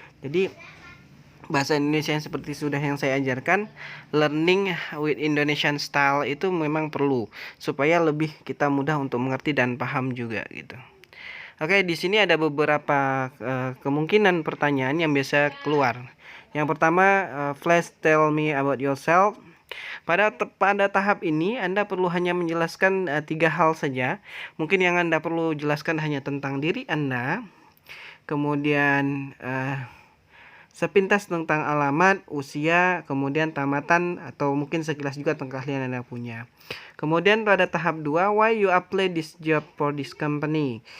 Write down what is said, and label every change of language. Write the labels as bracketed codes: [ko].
[id] Jadi bahasa Indonesia yang seperti sudah yang saya ajarkan, [en] learning with Indonesian style [id] itu memang perlu supaya lebih kita mudah untuk mengerti dan paham juga gitu. Oke, di sini ada beberapa kemungkinan pertanyaan yang biasa keluar. Yang pertama, [en] please tell me about yourself. [id] Pada tahap ini, Anda perlu hanya menjelaskan 3 hal saja. Mungkin yang Anda perlu jelaskan hanya tentang diri Anda. Kemudian sepintas tentang alamat, usia, kemudian tamatan, atau mungkin sekilas juga tentang keahlian Anda punya. Kemudian pada tahap 2, [en] why you apply this job for this company.